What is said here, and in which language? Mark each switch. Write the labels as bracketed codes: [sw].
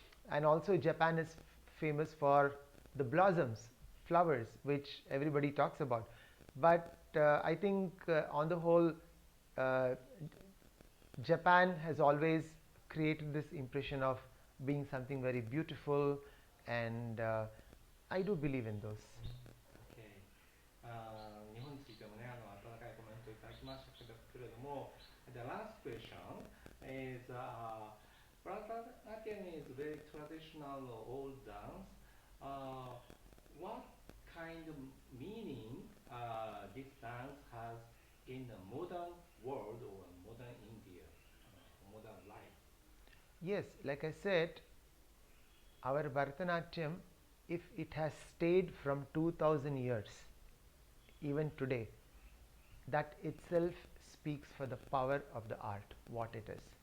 [en] And also Japan is famous for the blossoms, flowers, which everybody talks about. But I think on the whole, Japan has always created this impression of being something very beautiful, and I do believe in those. Okay. [ja] 日本についてもね、温かいコメントいただきましたけれども、 [en] the last question is Bharatanatyam is very traditional old dance. What kind of meaning this dance has in the modern world or modern India, modern life? Yes, like I said, our Bharatanatyam, if it has stayed from 2000 years, even today, that itself speaks for the power of the art, what it is.